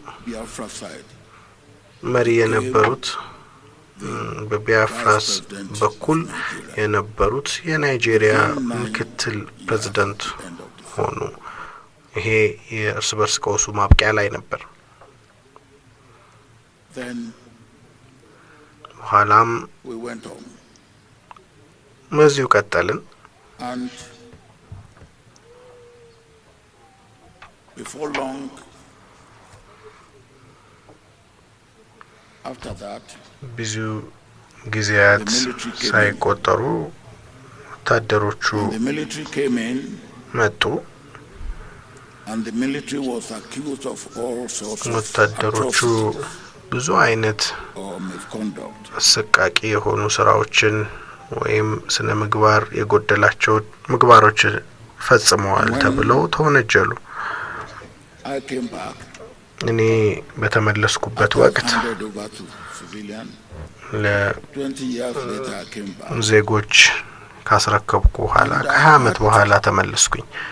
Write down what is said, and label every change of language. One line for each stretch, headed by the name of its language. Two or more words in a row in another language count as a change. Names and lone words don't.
Amharic: መሪ የነበሩት በቢያፍራስ በኩል የነበሩት የናይጄሪያ ምክትል ፕሬዝዳንት ሆኑ ይሄ የእርስ በርስ ቀውሱ ማብቂያ ላይ ነበር ኋላም መዚሁ ቀጠልን
English: before long after that
Amharic: ብዙ ጊዜያት ሳይቆጠሩ ወታደሮቹ መጡ
English: and the military was accused of all sorts of
Amharic: ወታደሮቹ ብዙ አይነት አሰቃቂ የሆኑ ስራዎችን ወይም ስነ ምግባር የጎደላቸው ምግባሮች ፈጽመዋል ተብለው ተወነጀሉ እኔ በተመለስኩበት ወቅት ለዜጎች ካስረከብኩ በኋላ ከ20 አመት በኋላ ተመለስኩኝ